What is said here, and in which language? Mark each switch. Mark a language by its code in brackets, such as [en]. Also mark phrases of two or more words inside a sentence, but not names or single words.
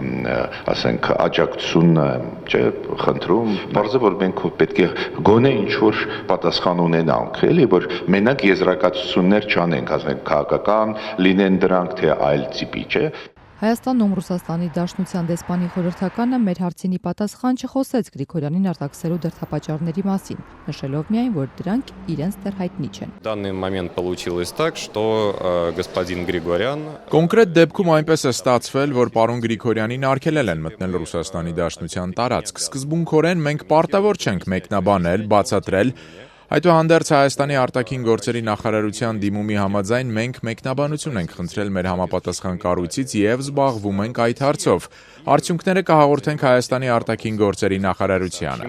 [hy] ասենք, աջակցություն, չէ, խնդրում, բարձր որ մենք պետք է գոնե ինչ որ պատասխան ունենանք, էլի, որ մենակ եզրակացություններ չանենք, ասենք, քաղաքական լինեն դրանք, թե այլ տիպի, չէ։ Հայաստանում Ռուսաստանի Դաշնության դեսպանի խորհրդականը մեր հարցինի պատասխան չխոսեց Գրիգորյանին արտաքսելու դրդապատճառների մասին, նշելով միայն, որ դրանք իրենց դեռ հայտնի չեն։ [ru] данный момент получилось так, что господин Григорян [hy] Կոնկրետ դեպքում այնպես է ստացվել, որ պարոն Գրիգորյանին արգելել են մտնել Ռուսաստանի Դաշնության տարածք։ Սկզբունքորեն մենք պարտավոր չենք մեկնաբանել, բացատրել Այդուհանդերձ Հայաստանի արտաքին գործերի նախարարության դիմումի համաձայն մենք մեկնաբանություն ենք խնդրել մեր համապատասխան կառույցից եւ զբաղվում ենք այդ հարցով։ Արդյունքները կհաղորդենք Հայաստանի արտաքին գործերի նախարարությանը։